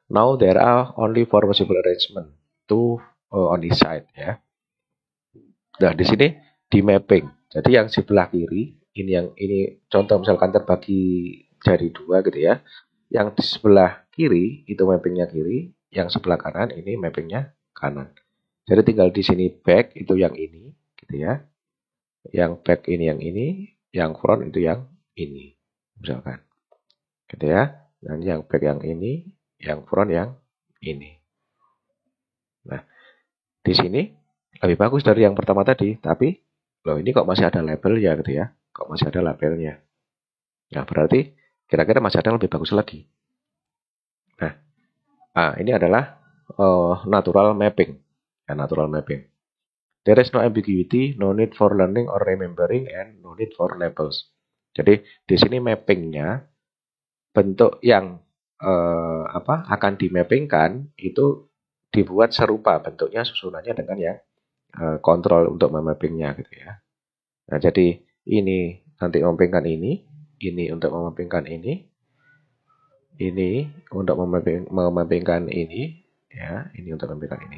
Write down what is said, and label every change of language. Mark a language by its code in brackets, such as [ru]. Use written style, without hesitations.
[en] Now there are only four possible arrangement to on this side ya. [id] Nah, di sini di mapping. Jadi yang sebelah kiri ini contoh misalkan terbagi jadi dua gitu ya. Yang di sebelah kiri itu mappingnya kiri, yang sebelah kanan ini mappingnya kanan. Jadi tinggal di sini back itu yang ini gitu ya. Yang back ini yang front itu yang ini. Misalkan. Gitu ya. Dan yang back yang ini, yang front yang ini. Nah, di sini lebih bagus dari yang pertama tadi, tapi loh ini kok masih ada label ya gitu ya. Kok masih ada labelnya. Nah, berarti kira-kira masih ada yang lebih bagus lagi. Nah, ini adalah natural mapping. Ya, natural mapping. [en] There is no ambiguity, no need for learning or remembering, and no need for labels. [id] Jadi di sini mappingnya bentuk yang akan dimappingkan itu dibuat serupa bentuknya susunannya dengan yang kontrol untuk memappingnya gitu ya. Nah, jadi ini nanti memappingkan ini untuk memappingkan ini untuk memappingkan ini, ya, ini untuk memappingkan ini.